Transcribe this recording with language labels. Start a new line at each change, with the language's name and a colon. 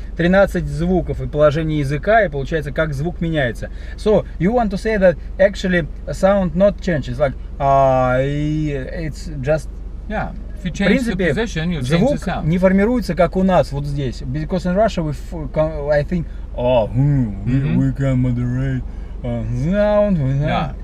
Russian: 13 звуков и положение языка, и получается, как звук меняется.
English: So you want to say that actually sound not changes, like it's just. Yeah. If you change the position, you change the sound.
Russian: Звук не формируется, как у нас вот здесь.
English: Because in Russia, I think, we can moderate sound.